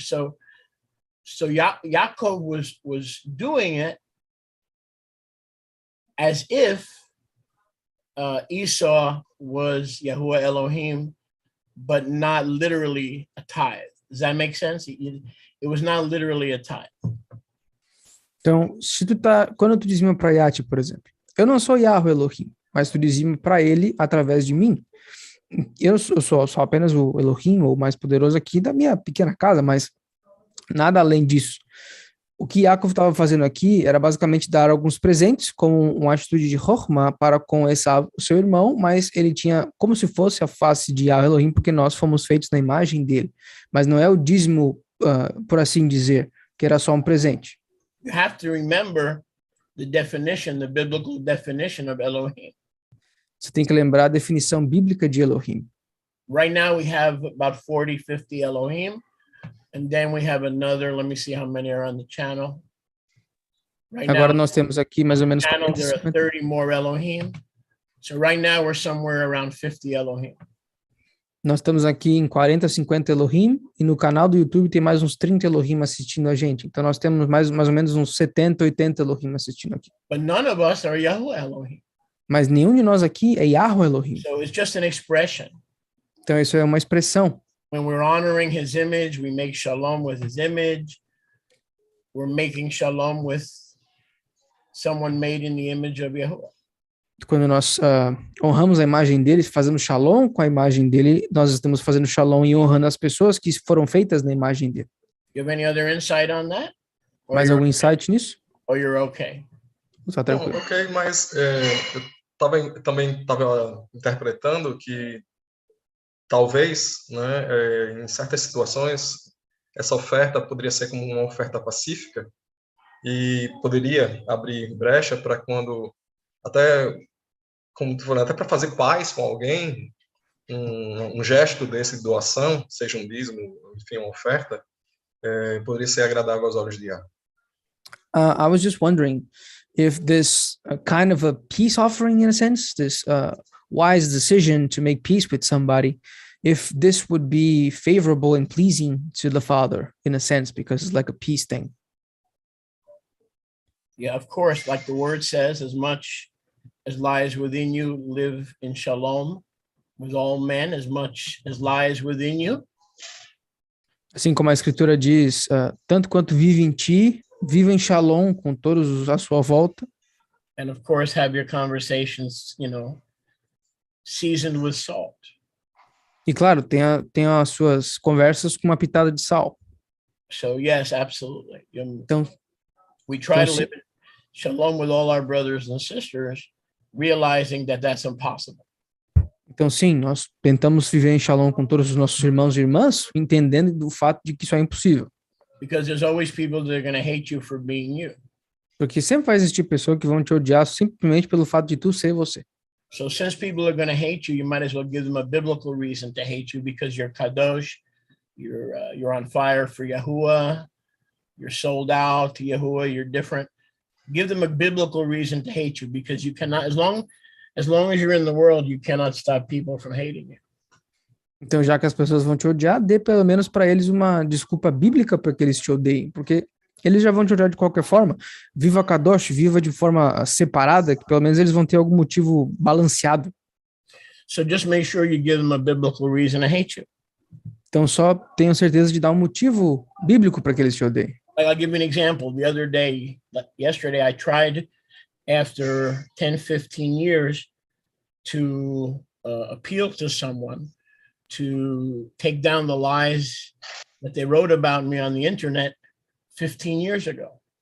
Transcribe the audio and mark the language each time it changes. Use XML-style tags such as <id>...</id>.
<en>So Yaakov was doing it as if Esau was Yahuwah Elohim, but not literally a tithe. Does that make sense? It was not literally a tithe.</en> <pt>Então, quando tu dizima para Yati, por exemplo, eu não sou Yahweh Elohim, mas tu dizima para ele através de mim. Eu sou apenas o Elohim, o mais poderoso aqui da minha pequena casa, mas nada além disso. O que Yaakov estava fazendo aqui era basicamente dar alguns presentes como uma atitude de Chokhmah para com Esaú, seu irmão, mas ele tinha como se fosse a face de Yahweh Elohim, porque nós fomos feitos na imagem dele. Mas não é o dízimo, por assim dizer, que era só um presente.</pt> <en>You have to remember the definition, the biblical definition of Elohim.</en> <pt>Você tem que lembrar a definição bíblica de Elohim.</pt> <en>Right now we have about 40, 50 Elohim. And then we have another, let me see how many are on the channel. Right</en> <pt>Agora</pt> <en>now,</en> <pt>nós temos aqui mais ou menos</pt> <en>channel, there are 30 more Elohim. So right now we're somewhere around 50 Elohim.</en> <pt>Nós estamos aqui em 40, 50 Elohim, e no canal do YouTube tem mais uns 30 Elohim assistindo a gente. Então nós temos mais ou menos uns 70, 80 Elohim assistindo aqui.</pt> <en>But none of us are Yahuwah Elohim.</en> <pt>Mas nenhum de nós aqui é Yahweh Elohim.</pt> <en>So it's just an expression.</en> <pt>Então isso é uma expressão.</pt> <en>When we're honoring his image, we make shalom with his image. We're making shalom with someone made in the image of Yahuwah.</en> <pt>Quando nós honramos a imagem dele, fazemos shalom com a imagem dele, nós estamos fazendo shalom e honrando as pessoas que foram feitas na imagem dele.</pt> <en>You have any other insight on that?</en> <pt>Mais algum insight nisso?</pt> <en>Or you're okay?</en> <pt>Está tranquilo. Ok, mas eu também estava interpretando que talvez, né, em certas situações, essa oferta poderia ser como uma oferta pacífica e poderia abrir brecha para quando, até, como tu falou, até para fazer paz com alguém, um gesto desse de doação, seja um dízimo, enfim, uma oferta, poderia ser agradável aos olhos de Yah.</pt> <en>I was just wondering if this kind of a peace offering, in a sense, this wise decision to make peace with somebody, if this would be favorable and pleasing to the Father, in a sense, because it's like a peace thing. Yeah, of course, like the word says, as much as lies within you, live in shalom with all men, as much as lies within you.</en> <pt>Assim como a Escritura diz, tanto quanto vive em ti, viva em shalom com todos à sua volta.</pt> <en>And of course, have your conversations, seasoned with salt.</en> <pt>E claro, tenha as suas conversas com uma pitada de sal.</pt> <en>So yes, absolutely.</en> <pt>Então,</pt> <en>we try to live in shalom with all our brothers and sisters, realizing that that's impossible.</en> <pt>Então, sim, nós tentamos viver em shalom com todos os nossos irmãos e irmãs, entendendo do fato de que isso é impossível.</pt> <en>Because there's always people that are going to hate you for being you.</en> <pt>Porque sempre vai existir pessoas que vão te odiar simplesmente pelo fato de tu ser você.</pt> <en>So since people are going to hate you, you might as well give them a biblical reason to hate you because you're kadosh, you're on fire for Yahuwah, you're sold out to Yahuwah, you're different. Give them a biblical reason to hate you because you cannot, as long as you're in the world, you cannot stop people from hating you.</en> <pt>Então, já que as pessoas vão te odiar, dê pelo menos para eles uma desculpa bíblica para que eles te odeiem, porque eles já vão te odiar de qualquer forma. Viva Kadosh, viva de forma separada, que pelo menos eles vão ter algum motivo balanceado.</pt> <en>So just make sure you give them a biblical reason to hate you.</en> <pt>Então, só tenham certeza de dar um motivo bíblico para que eles te odeiem.</pt> <en>I'll give you an example. The other day, yesterday, I tried after 10, 15 years to appeal to someone to take down the lies that they wrote about me on the internet 15 years ago.</en>